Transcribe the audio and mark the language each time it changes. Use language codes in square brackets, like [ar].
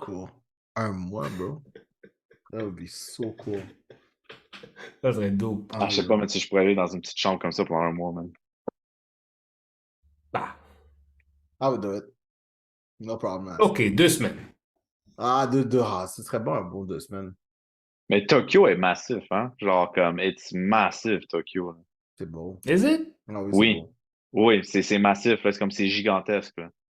[en] cool. [fr] Un mois, [en] bro. That would be so cool. [fr] Ça serait dope. Ah, je sais pas, mais si je pourrais aller dans une petite chambre comme ça pendant un mois, man. Bah, [en] I would do it. No problem, man. [fr] ok, 2 semaines. Ah, ce serait bon un beau 2 semaines. Mais Tokyo est massif, hein? Genre, comme, [en] it's massive, [fr] Tokyo, là. C'est beau. [en] Is it? [fr] Ah oui, c'est Oui. beau. Oui, c'est massif, là. C'est comme, c'est gigantesque, là.